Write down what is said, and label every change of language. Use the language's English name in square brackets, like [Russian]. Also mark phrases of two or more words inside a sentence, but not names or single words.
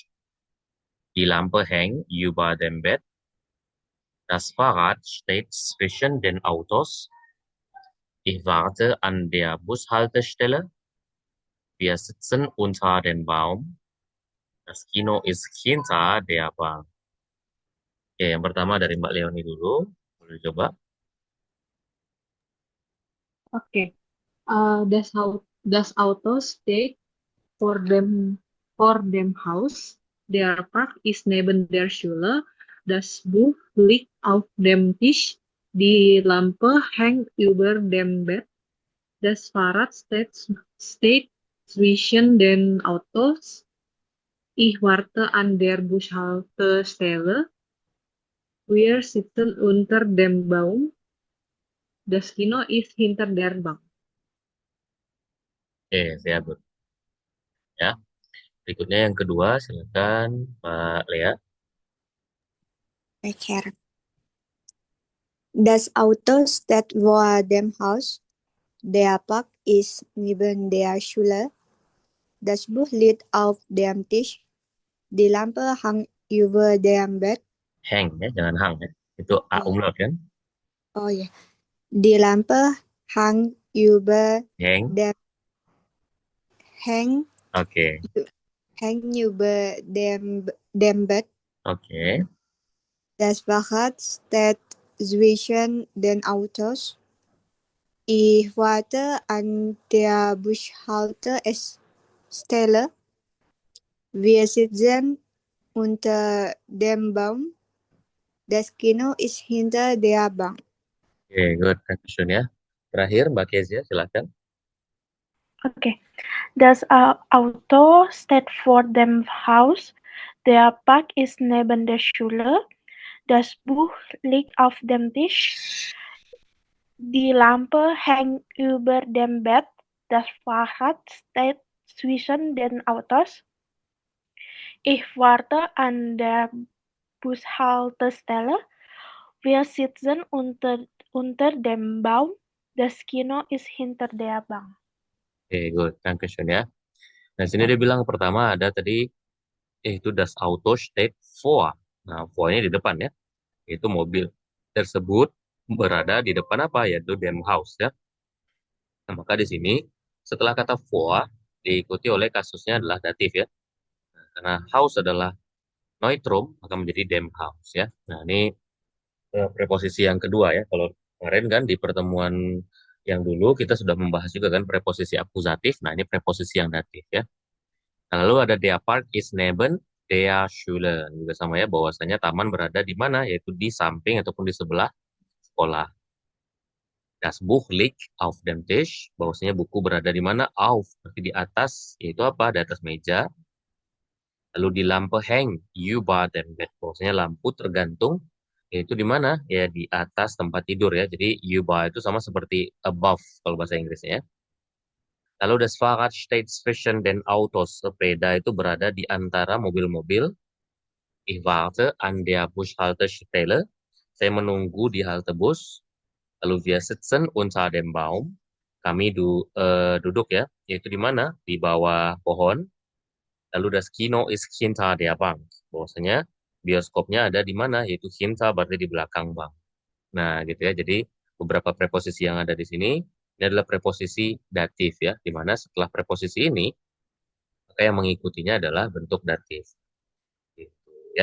[German] Die Lampe hängt über dem Bett. Das Fahrrad steht zwischen den Autos. Ich warte an der Bushaltestelle. Wir sitzen unter dem Baum. Das Kino ist hinter der Bank. [Indonesian] Oke, yang pertama dari Mbak Leoni dulu. Boleh coba? Okay. [German] Das Auto steht vor dem Haus. Der Park ist neben der Schule. Das Buch liegt auf dem Tisch. Die Lampe hängt über dem Bett. Das Fahrrad steht zwischen den Autos. Ich warte an der Bushaltestelle. Wir sitzen unter dem Baum. Das Kino ist hinter der Bank. Oke, sehr gut. [Indonesian] Ya. Berikutnya yang kedua, silakan Mbak Lea. Becker. [German] Das Auto steht vor dem Haus. Der Park ist neben der Schule. Das Buch liegt auf dem Tisch. Die Lampe hängt über dem Bett. [Indonesian] Hang ya, jangan hang ya. Itu A Oh, umlaut kan? [German] oh ja. Die Lampe hängt über Hang. dem hängt, [Indonesian] Oke. [German] hängt über dem Bett. [Indonesian] Oke. [German] Das Fahrrad steht zwischen den Autos. Ich warte an der Bushaltestelle. Wir sitzen unter dem Baum. Das Kino ist hinter der Bank. [Indonesian] Oke, good. Dankeschön ya. Terakhir Mbak Kezia, silakan. Okay. [German] Das Auto steht vor dem Haus. Der Park ist neben der Schule. Das Buch liegt auf dem Tisch. Die Lampe hängt über dem Bett. Das Fahrrad steht zwischen den Autos. Ich warte an der Bushaltestelle. Wir sitzen unter dem Baum. Das Kino ist hinter der Bank. [Indonesian] Oke, good. Dankeschön ya. Nah, sini dia bilang pertama ada tadi, itu [German] das Auto steht vor. [Indonesian] Nah, vor-nya di depan ya. Itu mobil tersebut berada di depan apa? Yaitu [German] dem Haus [Indonesian] ya. Nah, maka di sini setelah kata vor diikuti oleh kasusnya adalah datif ya. Nah, karena house adalah neutrum, maka menjadi [German] dem Haus [Indonesian] ya. Nah, ini preposisi yang kedua ya. Kalau kemarin kan di pertemuan yang dulu kita sudah membahas juga kan preposisi akusatif. Nah, ini preposisi yang datif ya. Nah, lalu ada [German] der Park ist neben der Schule. [Indonesian] Juga sama ya, bahwasanya taman berada di mana? Yaitu di samping ataupun di sebelah sekolah. [German] Das Buch liegt auf dem Tisch. [Indonesian] Bahwasanya buku berada di mana? Auf, berarti di atas. Yaitu apa? Di atas meja. Lalu di lampu hang, [German] über dem Bett. [Indonesian] Bahwasanya lampu tergantung. Yaitu di mana? Ya di atas tempat tidur ya. Jadi über itu sama seperti above kalau bahasa Inggrisnya ya. [German] Lalu das Fahrrad steht zwischen den Autos. [Indonesian] Sepeda itu berada di antara mobil-mobil. [German] Ich warte an der Bushaltestelle. [Indonesian] Saya menunggu di halte bus. [German] Lalu wir sitzen unter dem Baum. [Indonesian] Kami duduk ya, yaitu di mana? Di bawah pohon. Lalu [German] das Kino ist hinter der Bank. [Indonesian] Bahwasanya bioskopnya ada di mana? Yaitu hinter berarti di belakang bank. Nah, gitu ya. Jadi beberapa preposisi yang ada di sini ini adalah preposisi datif ya, di mana setelah preposisi ini maka yang mengikutinya adalah bentuk datif. Gitu ya.